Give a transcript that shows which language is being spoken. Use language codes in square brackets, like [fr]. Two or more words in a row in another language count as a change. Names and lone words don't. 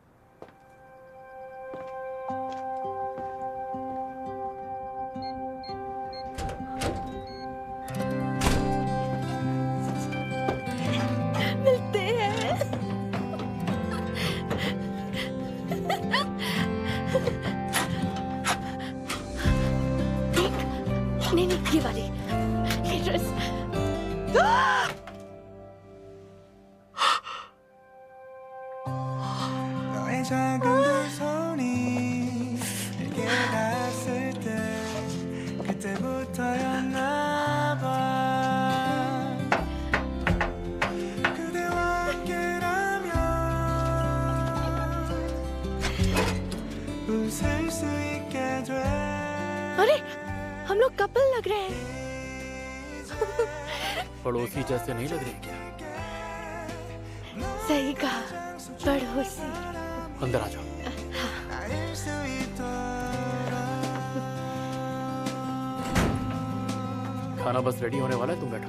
[hi] मिलते हैं। नहीं नहीं, ये वाली, ये ड्रेस। [ko] 너의 작은 두 손이 내게 닿았을 때 그때부터였나 봐. 그대와 함께라면 웃을 수 있게 돼. [hi] अरे, हम लोग कपल लग रहे हैं। पड़ोसी जैसे नहीं लग रही क्या? सही कहा, पड़ोसी। अंदर आ जाओ। खाना बस रेडी होने वाला है, तुम बैठो।